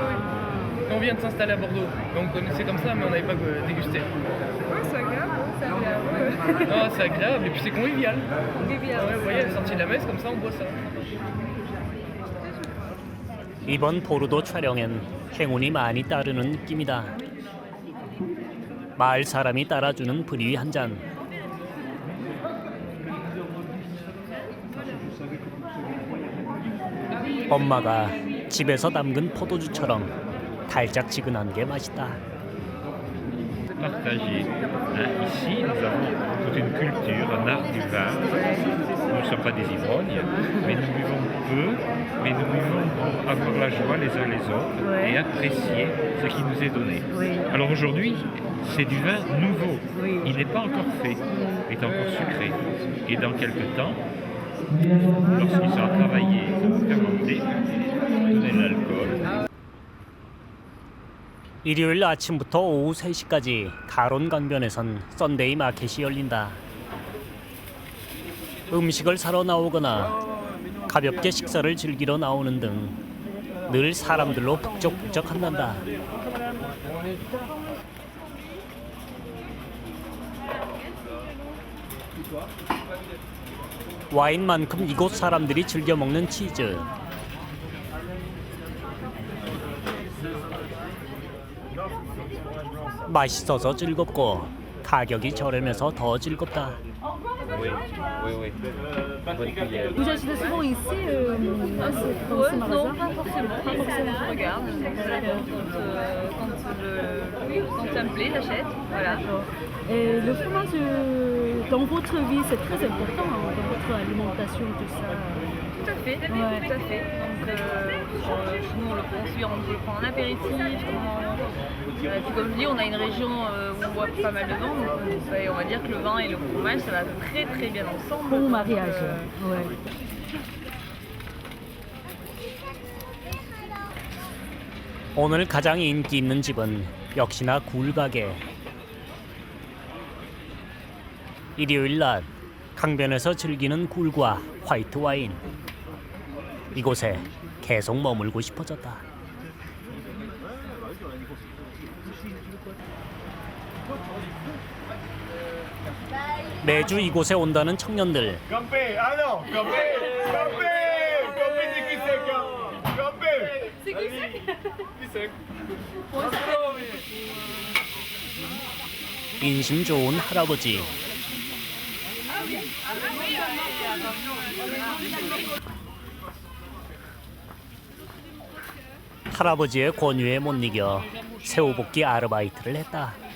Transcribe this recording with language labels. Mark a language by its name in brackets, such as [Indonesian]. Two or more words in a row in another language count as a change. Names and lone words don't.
[French] On vient de s'installer à Bordeaux. Donc on connaissait comme ça, mais on n'avait pas dégusté. Ouais, c'est agréable, c'est agréable. Non, c'est agréable et puis c'est convivial. Convivial. Ouais, vous voyez, à la sortie de la messe, comme ça, on boit ça. [Korean] 이번 보르도 촬영엔 행운이 많이 따르는 느낌이다. 마을 사람이 따라주는 브리 한 잔. 엄마가 집에서 담근 포도주처럼 달짝지근한 게 맛있다. [French] Partagé. Ici, nous avons toute une culture, un art du vin. Nous ne sommes pas des ivrognes, mais nous buvons peu, mais nous buvons pour avoir la joie les uns les autres et apprécier ce qui nous est donné. Alors aujourd'hui, c'est du vin nouveau. Il n'est pas encore fait, il est encore sucré. Et dans quelques temps, lorsqu'il sera travaillé, fermenté, donner de l'alcool. [Korean] 일요일 아침부터 오후 3시까지 가론 강변에선 썬데이 마켓이 열린다. 음식을 사러 나오거나 가볍게 식사를 즐기러 나오는 등 늘 사람들로 북적북적한단다. 와인만큼 이곳 사람들이 즐겨 먹는 치즈. 맛있어서 즐겁고 가격이 저렴해서 더 즐겁다. [French] Vous achetez souvent ici Non, pas forcément. Pas forcément, je regarde. Quand ça me plaît, j'achète. Voilà. Et le fromage, dans votre vie, c'est très important, dans votre alimentation, tout ça. Tout à fait, tout à fait. Donc, nous, on le prend en apéritif. Puis comme je dis, on a une région où on boit pas mal de vin, donc on va dire que le vin et le fromage, ça va très très bien ensemble. Bon mariage. Ouais. [Korean] 오늘 가장 인기 있는 집은 역시나 굴 가게. 일요일 낮 강변에서 즐기는 굴과 화이트 와인. 이곳에 계속 머물고 싶어졌다. 매주 이곳에 온다는 청년들. [French] Campé, ah non, Campé, Campé, Campé, c'est qui c'est Campé? C'est qui c'est? Qui c'est? [Korean] 인심 좋은 할아버지. 할아버지의 권유에 못 이겨 새우볶이 아르바이트를 했다.